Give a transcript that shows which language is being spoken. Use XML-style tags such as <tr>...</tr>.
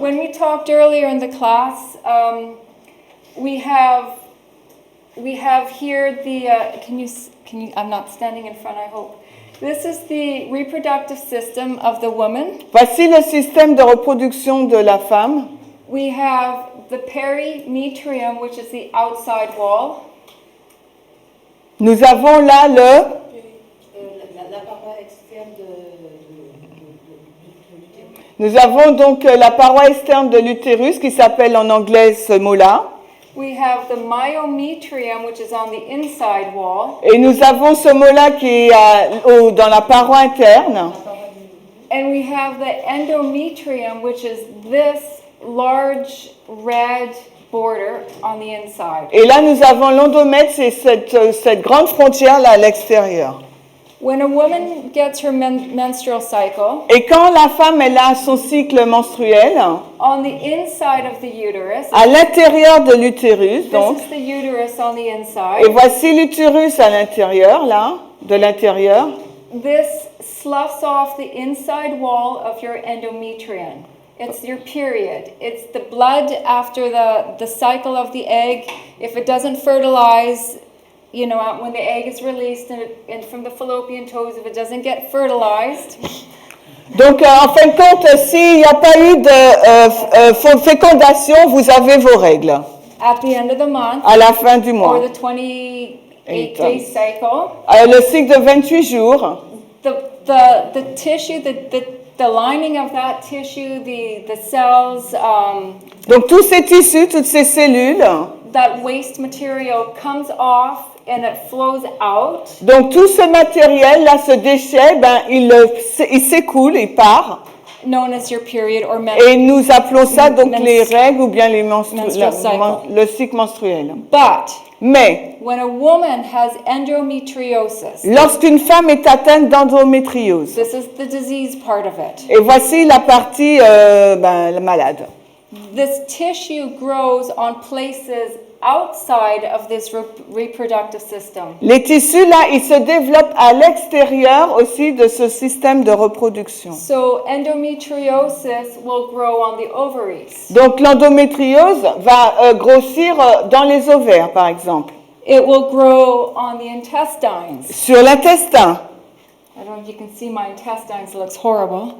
<en>When we talked earlier in the class, we have here the can you I'm not standing in front, I hope. This is the reproductive system of the woman.</en> <fr>Voici le système de reproduction de la femme.</fr> <en>We have the perimetrium, which is the outside wall.</en> <fr>Nous avons là La paroi externe l'utérus. nous avons donc la paroi externe de l'utérus qui s'appelle en anglais ce mot-là.</fr> <en>We have the myometrium, which is on the inside wall.</en> <fr>Et nous avons ce mot-là qui est dans la paroi interne.</fr> <en>And we have the endometrium, which is this large red border on the inside.</en> <fr>Et là, nous avons l'endomètre, c'est cette grande frontière là à l'extérieur.</fr> <en>When a woman gets her menstrual cycle,</en> <fr>Et quand la femme elle a son cycle menstruel,</fr> <en>on the inside of the uterus,</en> <fr>à l'intérieur de l'utérus, donc,</fr> <en>this is the uterus on the</en> <fr>et</fr> <en>inside,</en> <fr>voici l'utérus à l'intérieur, là, de l'intérieur.</fr> <en>this sloughs off the inside wall of your endometrium. It's your period. It's the blood after the cycle of the egg. If it doesn't fertilize, you know, when the egg is released and from the fallopian tubes, if it doesn't get fertilized,</en> <fr>Donc, en fin de compte, s'il n'y a pas eu de fécondation, vous avez vos règles</fr> <en>at the end of the month,</en> <fr>à la fin du</fr> <en>or</en> <fr>mois.</fr> <en>the 28-day cycle,</en> <fr>Le cycle de 28 jours,</fr> <en>the tissue, the lining of that tissue, the cells,</en> <fr>donc tous ces tissus, toutes ces cellules,</fr> <en>that waste material comes off and it flows out.</en> <fr>donc tout ce matériel, là, ce déchet, il s'écoule, il part.</fr> <en>Known as your period or</en> <fr>Et nous appelons ça donc les règles ou bien les</fr> <en>menstrual cycle.</en> <fr>le cycle menstruel.</fr> <en>But</en> <fr>Mais</fr> <en>when a woman has endometriosis,</en> <fr>lorsqu'une femme est atteinte d'endométriose,</fr> <en>this is the disease part of it.</en> <fr>et voici la partie la malade.</fr> <en>This tissue grows on places outside of this reproductive system.</en> <fr>Les tissus là, ils se développent à l'extérieur aussi de ce système de reproduction.</fr> <en>So endometriosis will grow on the ovaries.</en> <fr>Donc l'endométriose va grossir dans les ovaires par exemple,</fr> <en>It will grow on the intestines.</en> <fr>sur l'intestin.</fr> <en>I don't know if you can see my intestines, it looks horrible.</en>